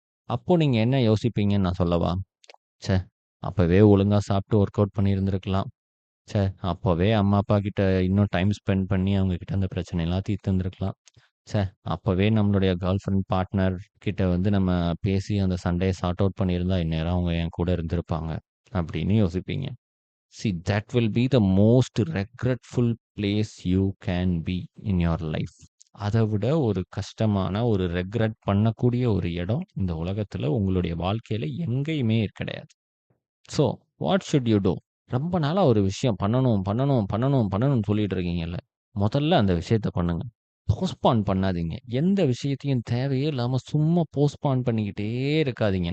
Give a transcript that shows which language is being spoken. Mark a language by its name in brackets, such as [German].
[Tamil] அப்போ நீங்க என்ன யோசிப்பீங்கன்னு நான் சொல்லவா? ச்சே! அப்பவே ஒழுங்கா சாப்பிட்டு ஒர்க் அவுட் பண்ணியிருந்திருக்கலாம். ச்சே! அப்பவே அம்மா, அப்பா கிட்ட இன்னும் டைம் ஸ்பெண்ட் பண்ணி அவங்க கிட்ட அந்த பிரச்சனையெல்லாம் தீர்த்திருந்திருக்கலாம். ச்சே! அப்பவே நம்மளுடைய கேர்ள் ஃபிரெண்ட், பார்ட்னர் கிட்ட வந்து நம்ம பேசி அந்த சண்டைய சார்ட் அவுட் பண்ணியிருந்தா, இந்நேரம் அவங்க என் கூட இருந்திருப்பாங்க. அப்படின்னு யோசிப்பீங்க. [English] See, that will be the most regretful place you can be in your life. [Tamil] அத விட ஒரு கஷ்டமான, ஒரு ரெக்ரெட் பண்ணக்கூடிய ஒரு இடம் இந்த உலகத்துல உங்களுடைய வாழ்க்கையில எங்கேயுமே கிடையாது. [English] So, what should you do? [Tamil] ரொம்ப நாளா ஒரு விஷயம் பண்ணணும், பண்ணணும், பண்ணணும், பண்ணணும்னு சொல்லிட்டு இருக்கீங்கல்ல. முதல்ல அந்த விஷயத்த பண்ணுங்க. போஸ்ட்பான் பண்ணாதீங்க. எந்த விஷயத்தையும் தேவையே இல்லாம சும்மா போஸ்ட்பான் பண்ணிக்கிட்டே இருக்காதீங்க.